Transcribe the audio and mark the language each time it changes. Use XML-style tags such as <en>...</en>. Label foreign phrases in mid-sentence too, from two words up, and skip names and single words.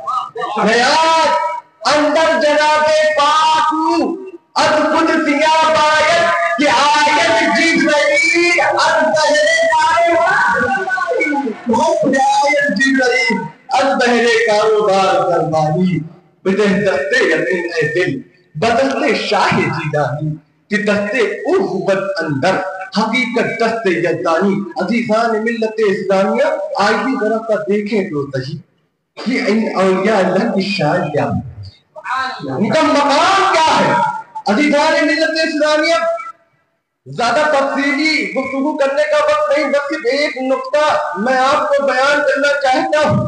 <fa>نیاز اندر جناب پاک از خود دیا باید کہ آیت جبرائیل از بہرے کاروبار دربانی بدست یقین اے دل بدست شاہ جیلانی کہ دست اوبت اندر حقیقت دست یزدانی.</fa> <ur>عزیزان ملت اسلامیہ آئیے ذرا سا دیکھیں تو صحیح کہ ان اولیاء اللہ کی شان کیا ہے، ان کا مقام کیا ہے. عزیزان ملت اسلامیہ زیادہ تفصیلی گفتگو کرنے کا وقت نہیں، بس صرف ایک نقطہ میں آپ کو بیان کرنا چاہتا ہوں.</ur>